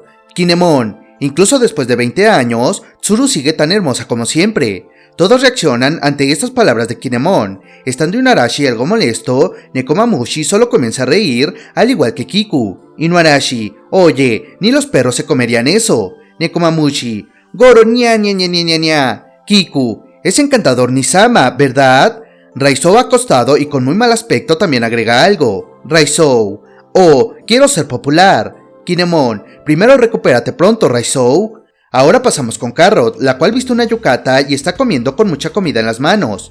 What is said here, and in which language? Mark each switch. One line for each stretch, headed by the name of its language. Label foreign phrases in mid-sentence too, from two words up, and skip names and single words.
Spanish: Kinemon: incluso después de 20 años, Tsuru sigue tan hermosa como siempre. Todos reaccionan ante estas palabras de Kinemon. Estando Inuarashi algo molesto, Nekomamushi solo comienza a reír, al igual que Kiku. Inuarashi: oye, ni los perros se comerían eso. Nekomamushi: Goro, ña ña ña ña ña ña. Kiku: es encantador Nisama, ¿verdad? Raizou, acostado y con muy mal aspecto, también agrega algo. Raizou: oh, quiero ser popular. Kinemon: primero recupérate pronto, Raizou. Ahora pasamos con Carrot, la cual viste una yukata y está comiendo con mucha comida en las manos.